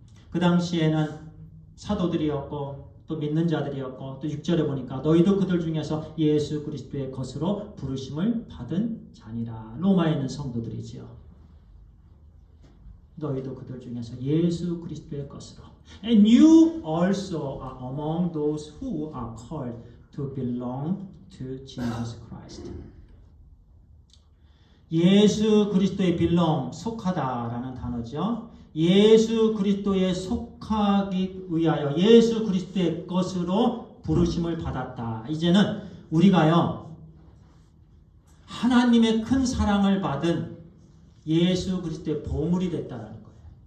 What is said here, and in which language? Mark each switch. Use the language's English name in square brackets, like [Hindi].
[Korean] 그 당시에는 사도들이었고 또 믿는 자들이었고 또 6절에 보니까 너희도 그들 중에서 예수 그리스도의 것으로 부르심을 받은 자니라. 로마에 있는 성도들이지요. 너희도 그들 중에서 예수 그리스도의 것으로. [English] And you also are among those who are called to belong to Jesus Christ. [Korean] 예수 그리스도의 belong, 속하다라는 단어죠. 예수 그리스도에 속하기 위하여 예수 그리스도의 것으로 부르심을 받았다. 이제는 우리가요, 하나님의 큰 사랑을 받은 예수 그리스도의 보물이 됐다는 거예요.